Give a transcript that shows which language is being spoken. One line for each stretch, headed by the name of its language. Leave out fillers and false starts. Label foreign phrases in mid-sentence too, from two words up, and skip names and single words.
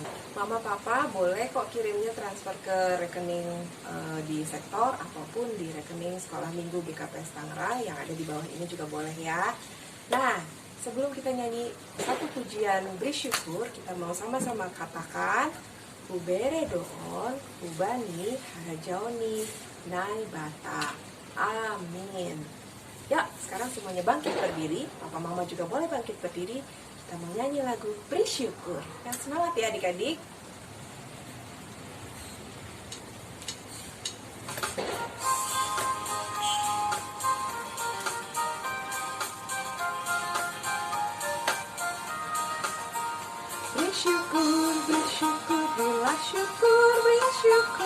Indonesian: Mama, papa boleh kok kirimnya transfer ke rekening di sektor ataupun di rekening sekolah minggu BKPS Tangerang yang ada di bawah ini juga boleh ya. Nah, sebelum kita nyanyi satu pujian bersyukur, kita mau sama-sama katakan
Batak Simalungun: Ubere doon, ubani, harajaoni, nai bata.
Indonesian: Amin. Ya, sekarang semuanya bangkit berdiri. Papa mama juga boleh bangkit berdiri. Kita mau nyanyi lagu bersyukur. Yang semangat ya adik-adik. Bersyukur, bersyukur, berilah syukur, bersyukur.